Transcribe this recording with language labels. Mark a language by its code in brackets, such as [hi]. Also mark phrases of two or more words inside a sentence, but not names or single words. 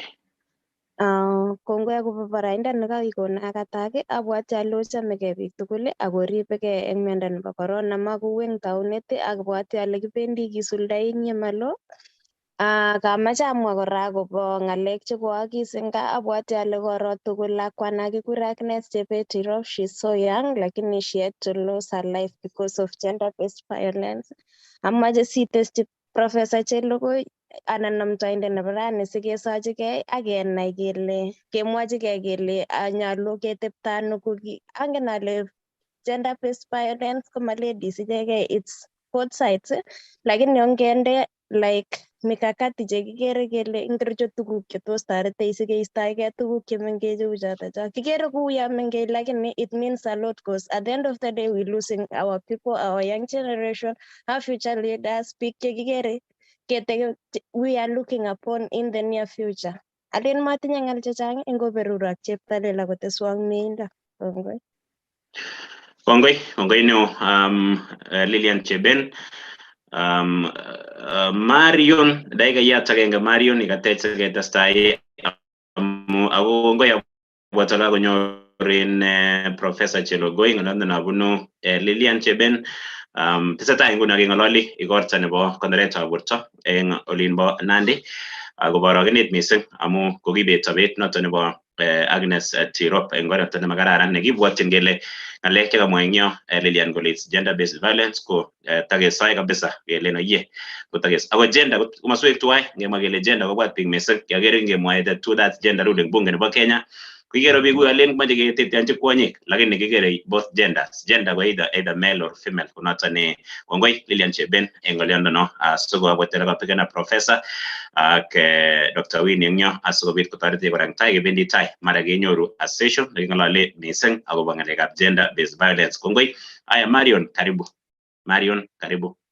[kln] Kongoi akobo boroindo nekakikon akatak abwati ale ochamegei biik tugul akoribegei eng miondo nebo corona makou eng taunet abwati ale kibendi kisuldoi eng yemalo. Kamache amwa kora akobo ng'alek chekoagis eng gaa abwati ale koro tugul lakwana kikure Agnes Chebet Tirop, [en] she's so young lakini she had to lose her life because of gender based violence. [kln] Amache sitesyi Professor Chelogoi anan amtoindet nebo rani sikesochigei ak kenai kele kemwochigei kele nyolu ketepto ano angen ale [en] gender based violence [kln] koma ladies ichegei, [en] it's both sides [kln] lakini ongende like mikakati chekikere kele ingircho tuguk chetos toretech sikeistoegei tuguk chemengech cheu chotocho. Kikere kouyo mengech [en] lakini it means a lot cause at the end of the day we losing our people, our young generation, our future leaders, [kln] biik chekikere [en] we are looking upon in the near future. [kln] Alen matinye ng'al chechang ngoberur ak cheptalela koteswok mieindo. Kongoi neo Lilian Cheben. Marion daika yat agenge Marion ikatech siketestai ako kongoi abwataka konyorin Professor Chelogoi ng'olondo nabunu Lilian Cheben. Tesetai nguni keng'ololi igorta nebo konoretab borto eng olinbo Nandi akobo orogenet mising amu kokibet sobet noto nebo Agnes Tirop eng oret nemakararan nekibwotyin kele ng'alek chekamwa eng yo Lilian kole [en] gender based violence [kln] ko takesoe kabisa kele noyie kotakes ako gender komaswek tuwai ngemwa kele gender kobwat biik mising kiagere ngemwae [en] to that gender ruling [kln] bunge nebo Kenya kikere biik alen mache keteteanchi kwonyik lakini kikere [en] both genders, [kln] gender ko [en] either male or female [kln] konoto ne kongoi Lilian Cheben eng oliondo no asikobwatira kapigana professor ak Dr. Winnie eng yo asikobit kotoretech kora eng tai kebendi tai mara kenyoru [en] a session [kln] neking'olole mising akobo ng'alekab [en] gender based violence. [kln] Kongoi. Aya, Marion, karibu.